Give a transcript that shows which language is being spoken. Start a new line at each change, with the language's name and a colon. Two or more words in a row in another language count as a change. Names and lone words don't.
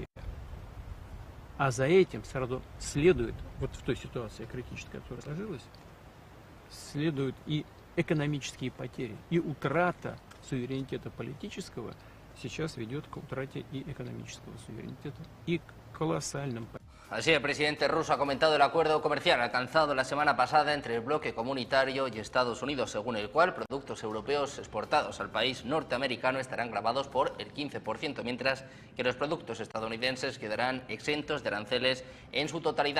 Russian: А за этим сразу следует, вот в той ситуации критической, которая сложилась, следуют и экономические потери, и утрата суверенитета политического сейчас ведет к утрате и экономического суверенитета, и к колоссальным потерям.
Spanish: Así, el presidente ruso ha comentado el acuerdo comercial alcanzado la semana pasada entre el bloque comunitario y Estados Unidos, según el cual productos europeos exportados al país norteamericano estarán gravados por el 15%, mientras que los productos estadounidenses quedarán exentos de aranceles en su totalidad.